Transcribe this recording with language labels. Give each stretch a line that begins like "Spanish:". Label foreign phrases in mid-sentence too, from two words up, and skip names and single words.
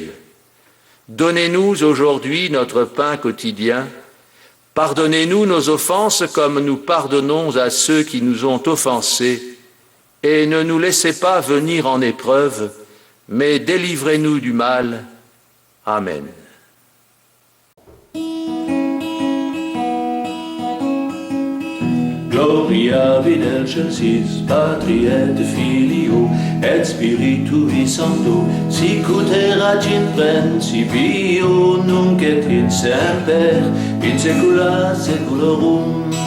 French: Donnez-nous aujourd'hui notre pain quotidien. Pardonnez-nous nos offenses comme nous pardonnons à ceux qui nous ont offensés. Et ne nous laissez pas venir en épreuve, mais délivrez-nous du mal. Amen.
Latin: Gloria Videcelsis, Patri et Filio, et Spiritui Sancto, sic ut erat in principio, nunc et in semper, in saecula saeculorum.